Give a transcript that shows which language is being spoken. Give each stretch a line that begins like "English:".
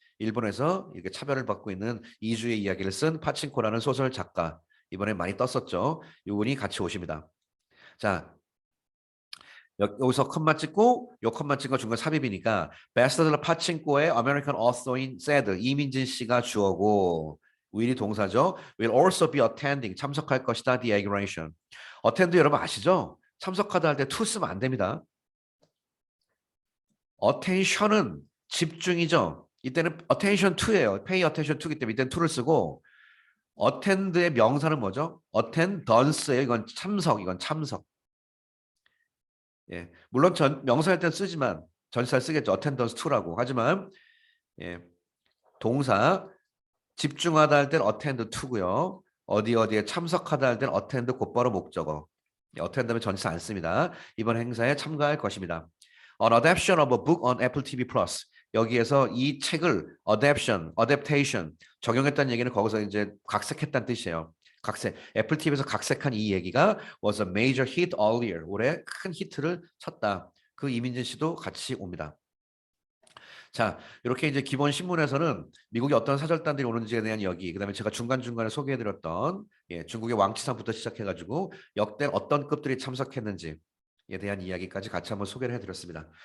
Korean: 일본에서 이렇게 차별을 받고 있는 이주의 이야기를 쓴 파친코라는 소설 작가. 이번에 많이 떴었죠. 이분이 같이 오십니다. 자, 여기서 컷만 찍고 요 컷만 찍고 중간 삽입이니까 베스트셀러 파친코의
English: American author
Korean: 인 said 이민진 씨가 주어고 will이 동사죠.
English: will also be attending
Korean: 참석할 것이다.
English: The inauguration.
Korean: attend 여러분 아시죠? 참석하다 할 때 to 쓰면 안 됩니다. attention은 집중이죠. 이때는 attention to예요.
English: pay attention to
Korean: 이기 때문에 이때는 to를 쓰고 attend의 명사는 뭐죠? attendance예요. 이건 참석, 이건 참석. 예, 물론 명사할 땐 쓰지만 전치사를 쓰겠죠.
English: attendance to
Korean: 라고. 하지만 예, 동사 집중하다 할 때는 attend to고요. 어디 어디에 참석하다 할 때는 attend 곧바로 목적어. attend하면 전치사 안 씁니다. 이번 행사에 참가할 것입니다.
English: An adaptation of a book on Apple TV Plus.
Korean: 여기에서 이 책을 adaptation 적용했다는 얘기는 거기서 이제 각색했다는 뜻이에요. 각색. 애플 TV에서 각색한 이 얘기가
English: was a major hit earlier.
Korean: 올해 큰 히트를 쳤다. 그 이민진 씨도 같이 옵니다. 자, 이렇게 이제 기본 신문에서는 미국의 어떤 사절단들이 오는지에 대한 이야기, 그다음에 제가 중간중간에 소개해드렸던 중국의 왕치상부터 시작해가지고 역대 어떤 급들이 참석했는지에 대한 이야기까지 같이 한번 소개를 해드렸습니다.